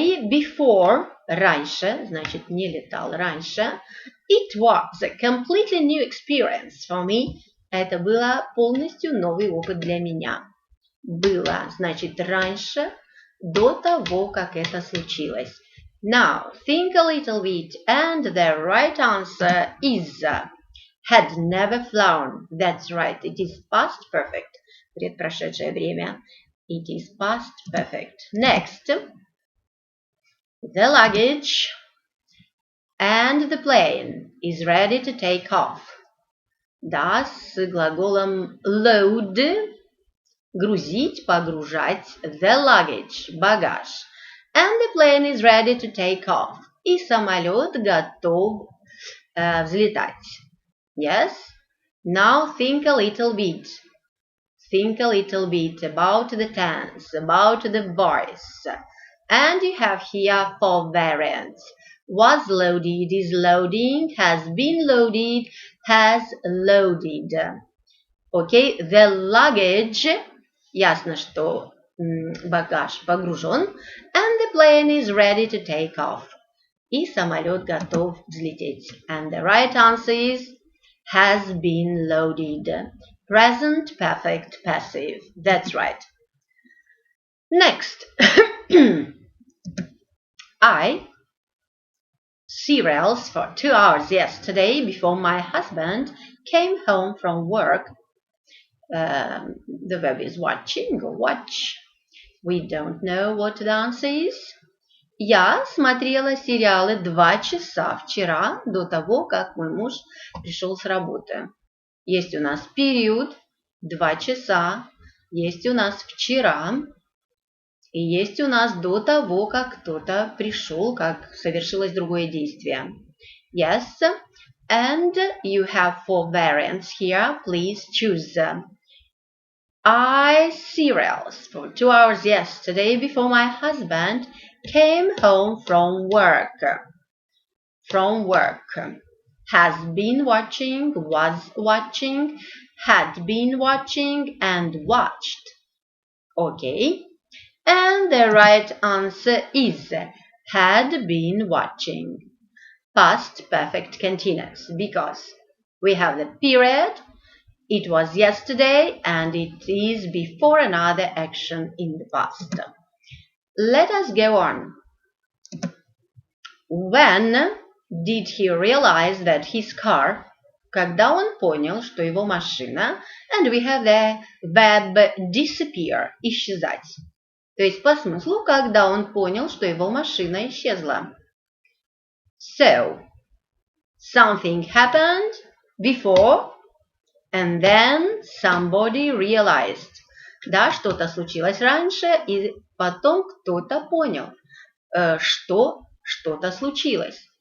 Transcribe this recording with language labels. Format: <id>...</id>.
<ru>Before, раньше, значит, не летал раньше.</ru> <en>It was a completely new experience for me.</en> <ru>Это было полностью новый опыт для меня. Было, значит, раньше, до того, как это случилось.</ru> <en>Now, think a little bit, and the right answer is had never flown. That's right, it is past perfect.</en> <ru>Предпрошедшее время.</ru> <en>It is past perfect. Next, the luggage and the plane is ready to take off.</en> <ru>Да, с глаголом load, грузить, погружать,</ru> <en>the luggage,</en> <ru>багаж.</ru> <en>And the plane is ready to take off.</en> <ru>И самолет готов взлетать.</ru> <en>Yes, Now think a little bit. Think a little bit about the tense, about the voice. And you have here 4 variants. Was loaded, is loading, has been loaded, has loaded. Okay, the luggage,</en> <ru>ясно, что багаж погружен,</ru> <en>and the plane is ready to take off.</en> <ru>И самолет готов взлететь.</ru> <en>And the right answer is has been loaded. Present perfect passive. That's right. Next. I cereals for 2 hours yesterday before my husband came home from work. The verb is watching or watch. We don't know what the answer is.</en> <ru>Я смотрела сериалы 2 часа вчера до того, как мой муж пришел с работы. Есть у нас период 2 часа, есть у нас вчера, и есть у нас до того, как кто-то пришел, как совершилось другое действие.</ru> <en>Yes, and you have 4 variants here. Please choose. I cereals for 2 hours yesterday before my husband came home from work. From work. Has been watching, was watching, had been watching, and watched. Okay. And the right answer is had been watching. Past perfect continuous, because we have the period, it was yesterday, and it is before another action in the past. Let us go on. When did he realize that his car,</en> <ru>когда он понял, что его машина,</ru> <en>and we have the verb disappear, исчезать.</en> <ru>То есть по смыслу, когда он понял, что его машина исчезла.</ru> <en>So, something happened before, and then somebody realized.</en> <ru>Да, что-то случилось раньше, и потом кто-то понял, что что-то случилось.</ru>